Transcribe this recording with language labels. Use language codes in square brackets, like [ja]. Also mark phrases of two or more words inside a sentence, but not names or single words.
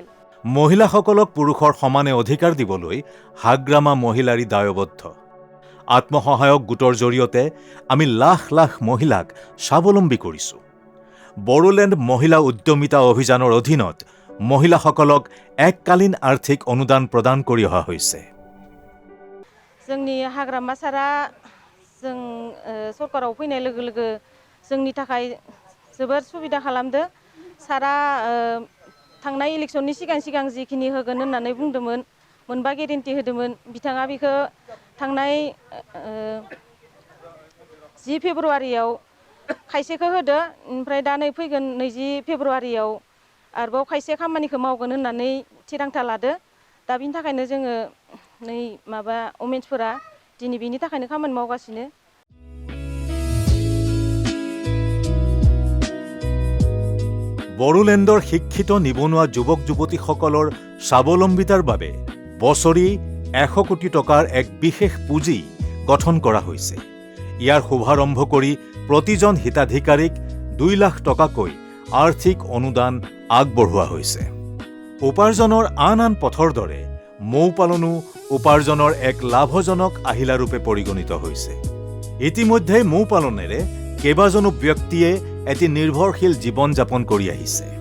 [as] মহিলাসকলক পুৰুষৰ সমানে অধিকাৰ দিবলৈ হাগ্ৰামা মহিলাৰী দায়বদ্ধ। আত্মসহায়ক গোটৰ জৰিয়তে আমি লাখ লাখ মহিলাক স্বাৱলম্বী কৰিছোঁ। বড়োলেণ্ড মহিলা উদ্যমিতা অভিযানৰ অধীনত মহিলাসকলক এককালীন আৰ্থিক অনুদান প্ৰদান কৰি অহা হৈছে। [brx] जोंनि हाग्रामा सारा जों सरकाराव फैनाय लोगो लोगो जोंनि थाखाय जोबोर सुबिदा खालामदो। सारा थांनाय इलेक्शननि सिगां जिखिनि होगोन होननानै बुंदोंमोन मोनबा गेरेन्टि होदोंमोन बिथाङा बेखौ थांनाय 10 फेब्रुवारियाव खायसेखौ होदो ओमफ्राय दा नै फैगोन 20 फेब्रुवारियाव आरोबाव खायसे खामानिखौ मावगोन होननानै थिरांथा लादो दा बिनि थाखायनो जोङो नै माबा वमेन्सफोरा दिनै बिनि थाखायनो खामानि मावगासिनो [as] বড়োলেণ্ডৰ শিক্ষিত নিবনুৱা যুৱক যুৱতীসকলৰ স্বাৱলম্বিতাৰ বাবে বছৰি 100 কোটি টকাৰ এক বিশেষ পুঁজি গঠন কৰা হৈছে ইয়াৰ শুভাৰম্ভ কৰি প্ৰতিজন হিতাধিকাৰীক 2 লাখ টকাকৈ আৰ্থিক অনুদান আগবঢ়োৱা হৈছে উপাৰ্জনৰ আন পথৰ দৰে মৌ পালনো উপাৰ্জনৰ এক লাভজনক আহিলাৰূপে পৰিগণিত হৈছে ইতিমধ্যে মৌ পালনেৰে কেইবাজনো ব্যক্তিয়ে এটি নিৰ্ভৰশীল জীৱন যাপন কৰি আহিছে